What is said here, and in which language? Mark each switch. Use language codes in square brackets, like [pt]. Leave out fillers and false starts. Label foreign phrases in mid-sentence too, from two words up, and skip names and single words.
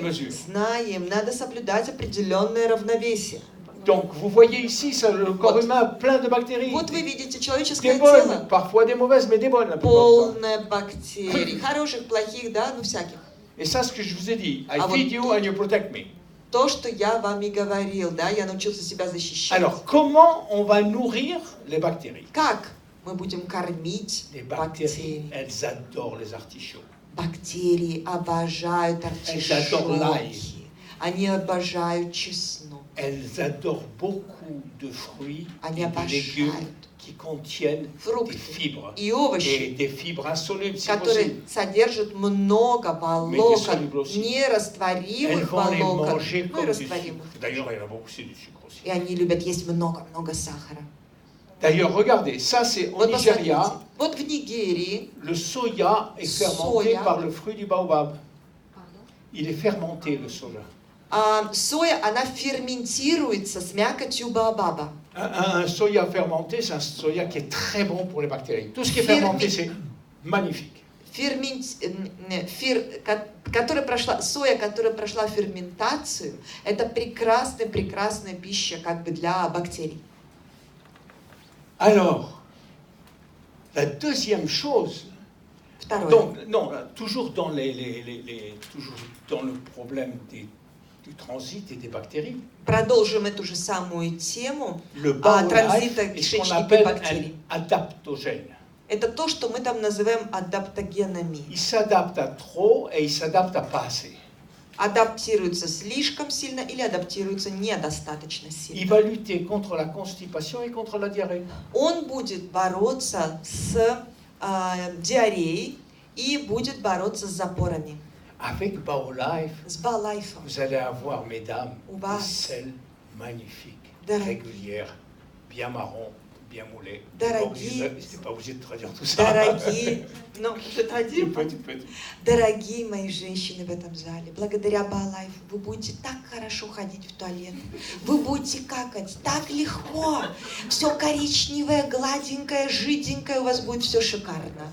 [ru] Мы [fr] mesure. [ru] знаем, надо соблюдать определенное равновесие. [fr] Donc vous voyez ici le corps humain plein de bactéries. [ru] Вот вы видите [fr] Des [ru] человеческое [fr] bonnes, [ru] тело, [fr] parfois des mauvaises, mais des bonnes la plupart du temps. [ru] полное бактерий, хороших, плохих, да, ну всяких. [fr] Et ça, ce que je vous ai dit, [en] I Ah, feed [ru] вот [en] you and you protect me. [ru] То, что я вам и говорил, да, я научился себя защищать. [fr] Alors, comment on va nourrir les bactéries? [ru] Как мы будем кормить [fr] Les bactéries, [ru] бактерии? [fr] elles adorent les artichauts. [ru] Бактерии обожают [fr] adorent l'ail. [ru] артишоки. Они обожают чеснок. [fr] Elles adorent beaucoup de fruits [ru] Они [fr] et de légumes [ru] обожают [fr] qui contiennent des [ru] фрукты [fr] fibres. [ru] и [fr] Et [ru] овощи, [fr] des fibres insolubles, si [ru] которые [fr] possible. [ru] содержат много [fr] Mais des [ru] волокон, [fr] solubles aussi. Elles [ru] нерастворимых [fr] vont les [ru] волокон, [fr] manger [ru] ну и [fr] comme du [ru] растворимых. [fr] sucre. D'ailleurs, il y en a beaucoup, c'est du sucre aussi. [ru] И они любят есть много-много сахара. [fr] D'ailleurs, regardez, ça c'est au [ru] Вот [fr] Nigeria. [ru] посмотрите, вот в Нигерии [fr] Le soya est fermenté Soya. par le fruit du baobab. Il est fermenté, le soja. [ru] соя, она ферментируется с мякотью баобаба. [fr] Un soya fermenté, c'est un soya qui est très bon pour les bactéries. Tout ce qui est Fermi- fermenté, c'est magnifique. [ru] Соя, которая прошла ферментацию, это прекрасная пища как бы для бактерий. [fr] Alors, la deuxième chose, [ru] Второе. [fr] donc, non, toujours dans, toujours dans le problème du transit et des bactéries, [ru] Продолжим эту же самую тему [fr] le Baolife [ru] транзита [fr] est ce qu'on [ru] кишечника и [fr] appelle [ru] бактерий. [fr] un adaptogène. [ru] Это то, что мы там называем адаптогенами. [fr] Il s'adapte à trop et il s'adapte à pas assez. [ru] Адаптируется слишком сильно или адаптируется недостаточно [fr] Il [ru] сильно. [fr] va lutter contre la constipation et contre la diarrhée. [ru] Он будет бороться с диареей и будет бороться с запорами. [fr] Avec Baolife, [ru] С Балайфом. [fr] vous allez avoir, mesdames, [ru] У [fr] des [ru] вас, [fr] selles magnifiques, [ru] Дорогие. [fr] régulières, bien marron, bien moulées. [ru] Дорогие. [fr] C'était pas obligé de traduire tout ça. [ru] Дорогие, ну, [fr] Tu peux. [ru] дорогие мои женщины в этом зале, благодаря Балайфу вы будете так хорошо ходить в туалет, вы будете какать так легко, все коричневое, гладенькое, жиденькое, у вас будет все шикарно.